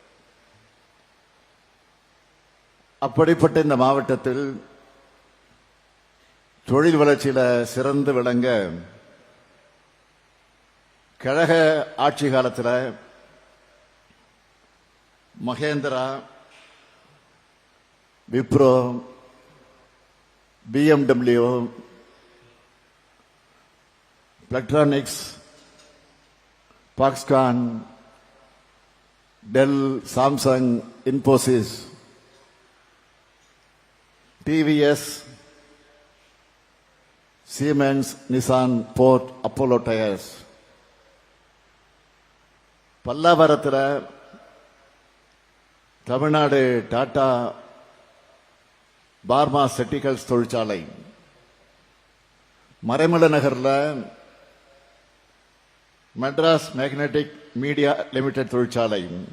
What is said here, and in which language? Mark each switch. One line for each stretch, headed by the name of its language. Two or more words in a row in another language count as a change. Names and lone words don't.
Tamil: அப்படிப்பட்ட இந்த மாவட்டத்தில் தொழில் வளர்ச்சியில சிறந்து விளங்க கழக ஆட்சி காலத்தில் மகேந்திரா, விப்ரோ, BMW, Electronics, Foxconn, Dell, Samsung, Infosys, TVS, Siemens, Nissan, Ford, Apollo Tyres. பல்லாவரத்தில் தமிழ்நாடு டாடா பார்மா செட்டிகல்ஸ் தொழிற்சாலை, மறைமலை நகரில் மெட்ராஸ் மேக்னெட்டிக் மீடியா லிமிடெட் தொழிற்சாலை,